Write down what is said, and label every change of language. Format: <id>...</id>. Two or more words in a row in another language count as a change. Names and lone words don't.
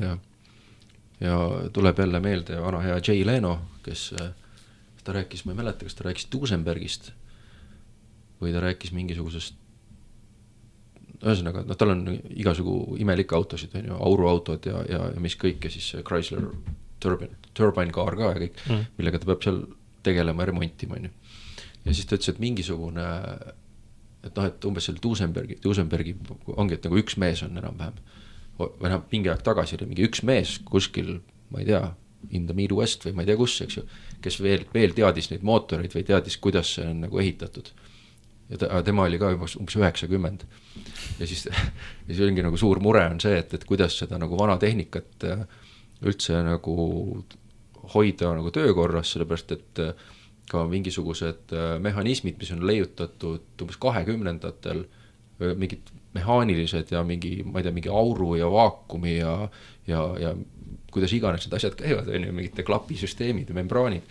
<et>Ja tuleb jälle meelde vana hea Jay Leno, kes ta rääkis, ma ei mäleta, kas ta rääkis Duesenbergist või ta rääkis mingisugusest ühesõnaga, tal on igasugu imelikke autosid, on ju, auruautod ja mis kõik ja siis Chrysler Turbine Car ka ja kõik, millega ta peab seal tegelema ja remontima, on ju. Ja siis ta ütles, et mingisugune, et umbes selle Duesenbergi ongi, et nagu üks mees on enam-vähem, või mingi aeg tagasi oli mingi üks mees kuskil, ma ei tea,</et> <en>in the Midwest</en> <et>või ma ei tea kus, eks ju, kes veel teadis neid mootoreid või teadis, kuidas see on nagu ehitatud. Ja tema oli ka umbes 90. Ja siis ongi nagu suur mure on see, et kuidas seda nagu vana tehnikat üldse nagu hoida nagu töökorras, sellepärast et ka mingisugused mehhanismid, mis on leiutatud umbes 20-ndatel, mingid mehaanilised ja mingi, ma ei tea, mingi auru ja vaakumi ja kuidas iganes need asjad käivad, on ju, mingite klapisüsteemid ja membraanid.</et>